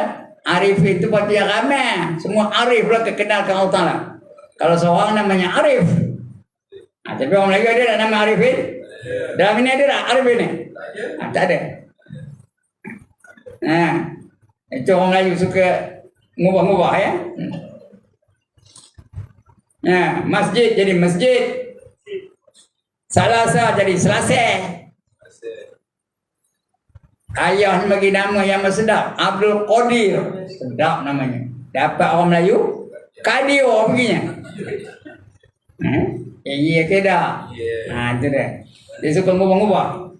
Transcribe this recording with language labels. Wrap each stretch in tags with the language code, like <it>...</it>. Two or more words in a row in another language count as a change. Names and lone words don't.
<ms>Arifin itu berarti yang ramai. Semua Arif lah kekenalkan</ms> <ar>الله تعالى.</ar> <ms>Kalau seorang namanya Arif. Tapi orang Melayu ada tak nama Arifin? Dalam ini ada tak Arifin ni? Tak ada. Itu orang Melayu suka ngubah-ngubah ya. Masjid jadi masjid. Salasa jadi Selasa. Ayah bagi nama yang sedap, Abdul Qadir. Sedap namanya. Dapat orang Melayu Kadio begini. Iya ke dah? Itu dah. Dia suka ngubah-ngubah.</ms>